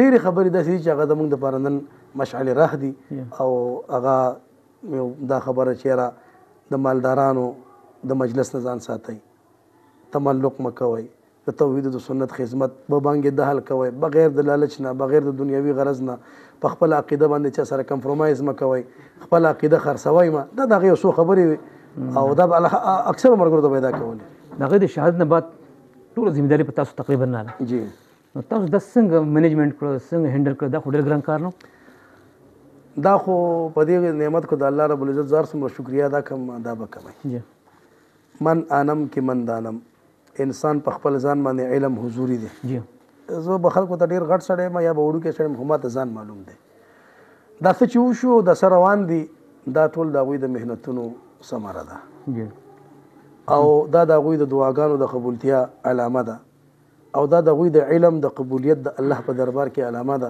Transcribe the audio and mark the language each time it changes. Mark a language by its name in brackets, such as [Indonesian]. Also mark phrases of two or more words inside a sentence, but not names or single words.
[Pashto] ډېرې خبرې داسې دي چې هغه زمونږ دپاره نن مشعل راه دي او هغه دا خبره چېرې د مالدارانو د مجلس نه ځان ساتئ تملق مه کوئ د توحید د سنت خدمت به بانګې دهل کوئ بغیر د لالچ نه بغیر د دنیوي غرض نه په خپل عقیده باندې چا سره کمپرومایز مه کوئ خپل عقیده خرڅوئ مه دا د هغې یو څو خبرې وي او دا اکثر ملګرو ته پیدا کولې د هغې د شهادت نه بعد ټوله ذمهداري په تاسو تقریبا راغله. جی نو تاسو دا څنګه مینجمنټ کړو څنګه هینډل کړو دا خو ډېر ګران کار نو دا خو په دې نعمت کو د الله رب العزت زار څومره شکریا ادا کوم دا به کوئ. [Persian] من آنم کې من دانم [Pashto] انسان په خپل ځان باندې علم حضوري دی. زه به خلکو ته ډېر غټ سړی یم یا به وړوکی سړی یم خو ماته ځان معلوم دی دا څه چې وشو د څه روان دي دا ټول د هغوی د محنتونو ثمره ده او دا د هغوی د دعاګانو د قبولتیا علامه ده او دا د هغوی د علم د قبولیت د الله په دربار کې علامه ده.